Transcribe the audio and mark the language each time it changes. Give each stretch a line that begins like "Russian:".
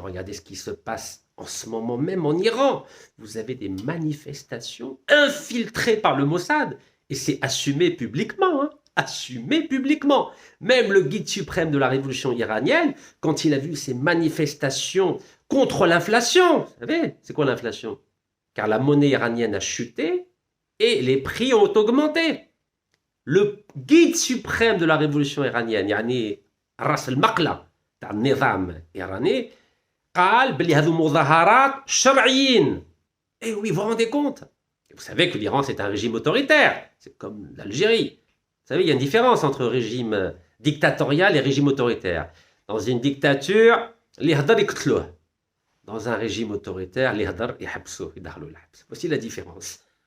French: Regardez ce qui se passe en ce moment même en Iran. Vous avez des manifestations infiltrées par le Mossad, et c'est assumé publiquement, hein, assumé publiquement. Même le guide suprême de la révolution iranienne, quand il a vu ces manifestations contre l'inflation, vous savez, c'est quoi l'inflation? Car la monnaie iranienne a chuté et les prix ont augmenté. le guide suprême de la révolution iranienne,
Arabic: يعني راس المقلة تاع النظام الإيراني قال بلي هذو مظاهرات شرعيين.
French: Et oui, vous vous rendez compte? Vous savez que l'Iran, c'est un régime autoritaire. C'est comme l'Algérie. Vous savez, il y a une différence entre régime dictatorial et régime autoritaire. Dans une dictature, les hadar
Arabic: يقتلوه.
French: Dans un régime autoritaire, les hadar
Arabic: يحبسوه, يدخلوه الحبس.
French: Voici la différence.